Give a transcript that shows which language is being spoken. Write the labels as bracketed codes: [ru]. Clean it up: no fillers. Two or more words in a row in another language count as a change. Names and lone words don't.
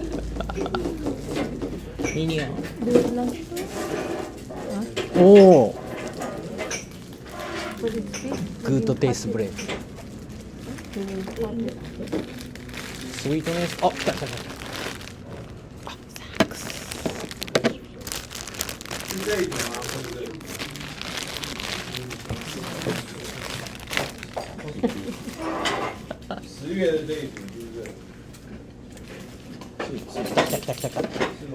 [ja] ミニオン。おお。 [en] good taste break. [ja] スイートネス。あ、来た来た来た。あ、サックス。 [zh] 10月的这一组是不是？ [ja] 来た来た来た来た。 [zh] 是吗？